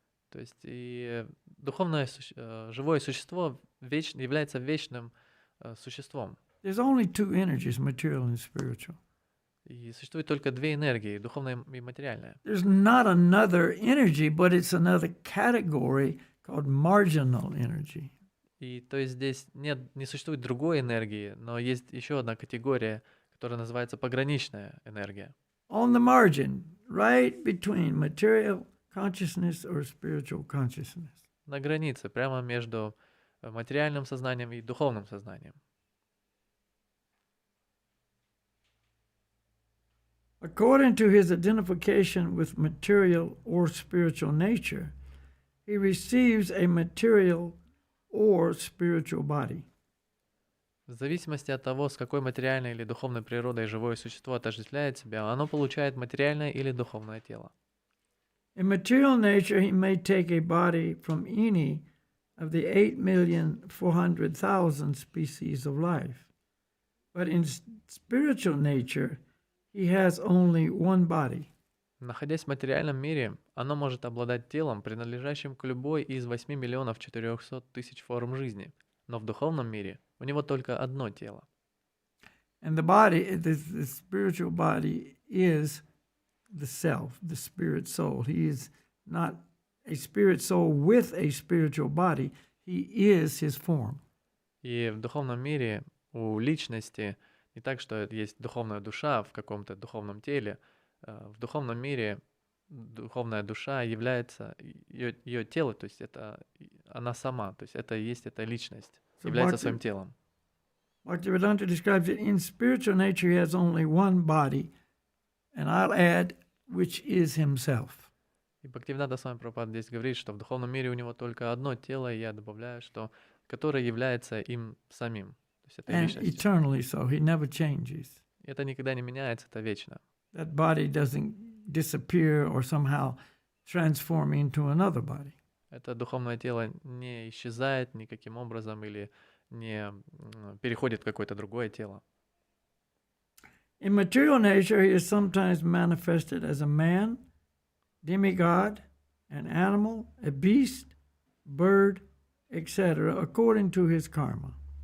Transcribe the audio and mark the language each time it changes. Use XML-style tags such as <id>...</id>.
<ru>То есть и духовное живое существо является вечным существом.</ru> <en>There's only two energies, material and spiritual.</en> <ru>И существует только две энергии, духовная и материальная.</ru> <en>There's not another energy, but it's another category called marginal energy.</en> <ru>И то есть здесь не существует другой энергии, но есть еще одна категория, которая называется пограничная энергия.</ru> <en>On the margin, right between material consciousness or spiritual consciousness.</en> <ru>На границе, прямо между материальным сознанием и духовным сознанием.</ru> <en>According to his identification with material or spiritual nature, he receives a material or spiritual body.</en> <ru>В зависимости от того, с какой материальной или духовной природой живое существо отождествляет себя, оно получает материальное или духовное тело.</ru> <en>In material nature, he may take a body from any of the 8,400,000 species of life. But in spiritual nature, he has only one body.</en> <ru>Находясь в материальном мире, оно может обладать телом, принадлежащим к любой из 8,400,000 форм жизни. Но в духовном мире у него только одно тело.</ru> <en>And the body, the spiritual body is the self, the spirit soul. He is not a spirit soul with a spiritual body. He is his form.</en> <ru>И в духовном мире у личности не так, что есть духовная душа в каком-то духовном теле. В духовном мире духовная душа является ее тело, то есть это она сама, то есть это есть эта личность, является своим телом.</ru> <en>Bhaktivedanta describes it in spiritual nature he has only one body, and I'll add, which is himself.</en> <ru>И Бхактивинода Свами Прабхупада здесь говорит, что в духовном мире у него только одно тело, и я добавляю, что которое является им самим, то есть это</ru> <en>And</en> <ru>личностью.</ru> <en>eternally so, he never changes.</en> <ru>Это никогда не меняется, это вечно.</ru> <en>That body doesn't disappear or somehow transform into another body.</en> <ru>Это духовное тело не исчезает никаким образом или не переходит в какое-то другое тело.</ru> <en>In material nature, he is sometimes manifested as a man, demigod, an animal, a beast, bird, etc., according to his karma.</en>